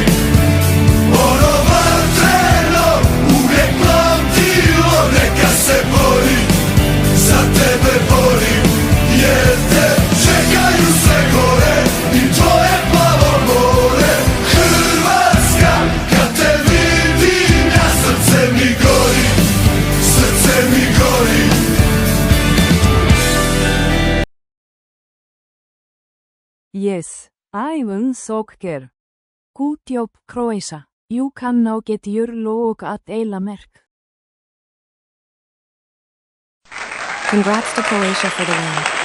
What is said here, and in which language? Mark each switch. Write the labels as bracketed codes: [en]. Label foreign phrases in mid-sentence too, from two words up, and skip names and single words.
[hr] Ono vatreno, uvijek plamtilo, neka se bori, za tebe borim, jer te čekaju sve gore i tvoje plavo more. Hrvatska, kad te vidim, ja srce mi gori, srce mi gori. [en] Yes, I won soccer. Good job, Croatia. You can now get your logo at Eilamerk. Congrats to Croatia for the win.